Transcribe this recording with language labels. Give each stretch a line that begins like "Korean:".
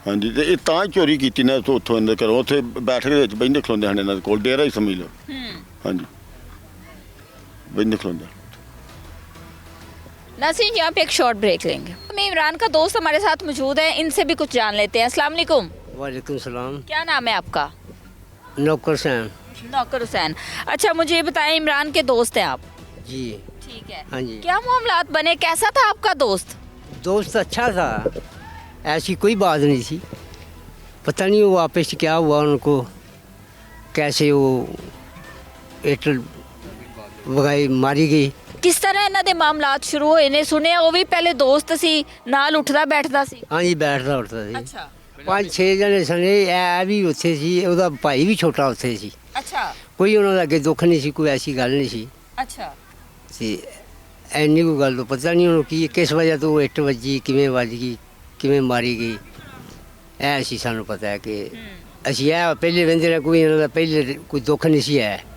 Punjabi: ਹਾਂਜੀ ਤੇ ਇਹ ਤਾਂ ਹੀ ਚੋਰੀ ਕੀਤੀ ਨਾ ਉੱਥੋਂ ਅੰਦਰ ਘਰੋਂ, ਉੱਥੇ ਬੈਠਕ ਦੇ ਵਿੱਚ ਬੈਠਦੇ ਖਲੋਂਦੇ ਹਨ ਇਹਨਾਂ ਦੇ ਕੋਲ, ਡੇਰਾ ਹੀ ਸਮਝ ਲਓ। ਹਾਂਜੀ ਬੈਠਦੇ ਖਲੋਂਦੇ।
Hindi: नासिर, यहाँ पे एक शॉर्ट ब्रेक लेंगे। मैं इमरान का दोस्त हमारे साथ मौजूद है, इनसे भी कुछ जान लेते हैं। अस्सलाम वालेकुम। वालेकुम सलाम। क्या नाम है आपका? नौकर सैन। नौकर हुसैन। अच्छा, मुझे ये बताएं, इमरान के दोस्त हैं आप? जी ठीक है। हाँ जी। क्या मामलात बने, कैसा था आपका दोस्त? दोस्त अच्छा था, ऐसी कोई बात नहीं थी। पता नहीं वो वापस क्या हुआ उनको, कैसे वो एट वगाई मारी गई।
Punjabi: ਕਿਸ ਤਰ੍ਹਾਂ ਇਹਨਾਂ ਦੇ ਮਾਮਲਾਤ ਸ਼ੁਰੂ ਹੋਏ ਨੇ? ਸੁਣਿਆ ਉਹ ਵੀ ਪਹਿਲੇ ਦੋਸਤ ਸੀ, ਨਾਲ ਉੱਠਦਾ ਬੈਠਦਾ ਸੀ। ਹਾਂਜੀ ਬੈਠਦਾ ਉੱਠਦਾ ਸੀ। ਅੱਛਾ 5-6 ਜਣੇ ਸਨੇ, ਇਹ ਵੀ ਉੱਥੇ ਸੀ, ਉਹਦਾ ਭਾਈ ਵੀ ਛੋਟਾ ਉੱਥੇ ਸੀ। ਅੱਛਾ ਕੋਈ ਉਹਨਾਂ ਦਾ ਅੱਗੇ ਦੁੱਖ ਨਹੀਂ ਸੀ, ਕੋਈ ਐਸੀ ਗੱਲ ਨਹੀਂ ਸੀ। ਅੱਛਾ ਤੇ ਐਨੀ ਕੋਈ ਗੱਲ ਤੋਂ ਪਤਾ ਨਹੀਂ ਉਹਨੂੰ ਕੀ ਕਿਸ ਵਜ੍ਹਾ ਤੋਂ ਇੱਟ ਵੱਜੀ, ਕਿਵੇਂ ਵੱਜ ਗਈ, ਕਿਵੇਂ ਮਾਰੀ ਗਈ, ਇਹ ਸੀ ਸਾਨੂੰ ਪਤਾ ਹੈ ਕਿ ਅਸੀਂ ਇਹ ਪਹਿਲੇ ਵੰਦੇ ਨੇ, ਕੋਈ ਇਹਨਾਂ ਦਾ ਪਹਿਲੇ ਕੋਈ ਦੁੱਖ ਨਹੀਂ ਸੀ ਹੈ।